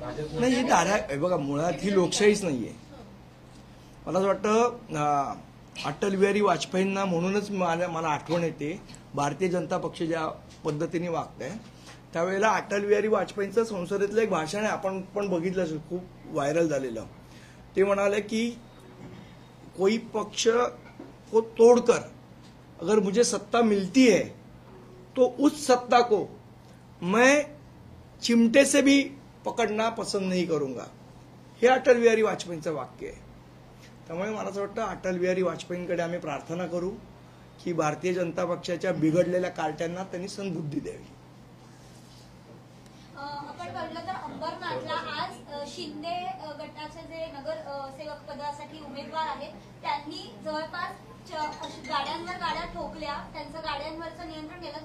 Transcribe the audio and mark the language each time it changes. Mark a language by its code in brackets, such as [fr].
[mr] नाही, ही हे बघा, मुळात ही लोकशाहीच नाहीये. मला असं वाटतं अटल बिहारी वाजपेयींना म्हणूनच मला आठवण येते, भारतीय जनता पक्ष ज्या पद्धतीने वागतंय त्यावेळेला अटल बिहारी वाजपेयींचं संसदेतलं एक भाषण आहे, आपण पण बघितलं असेल, खूप व्हायरल झालेलं. ते म्हणाले की [hi] कोई पक्ष को तोड़कर अगर मुझे सत्ता मिलती है तो उस सत्ता को मैं चिमटे से भी पकडना पसंद नहीं करूंगा. [mr] हे अटल बिहारी वाजपेयींचं वाक्य आहे. त्यामुळे मला असं वाटतं अटल बिहारी वाजपेयींकडे आम्ही प्रार्थना करू की भारतीय जनता पक्षाच्या बिघडलेल्या कार्ट्यांना त्यांनी सद्बुद्धी द्यावी. आपण पाहिलं तर अंबरनाथला आज शिंदे गटाचे जे नगरसेवक पदासाठी उमेदवार आहेत त्यांनी जवळपास गाड्यांवर गाड्या ठोकल्या, त्यांचं गाड्यांवरचं नियंत्रण केलं.